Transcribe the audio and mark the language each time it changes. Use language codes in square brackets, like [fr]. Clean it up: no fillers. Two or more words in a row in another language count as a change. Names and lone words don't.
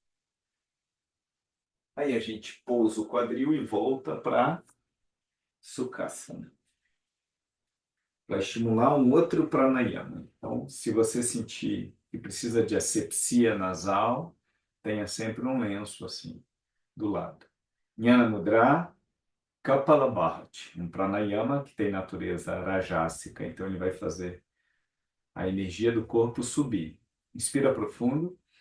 [pt] Aí a gente pousa o quadril e volta para Sukhasana, para estimular um outro pranayama. Então, se você sentir que precisa de asepsia nasal, tenha sempre um lenço assim do lado. Jnana Mudra, Kapalabhati, um pranayama que tem natureza rajásica, então ele vai fazer a energia do corpo subir. Inspira profundo.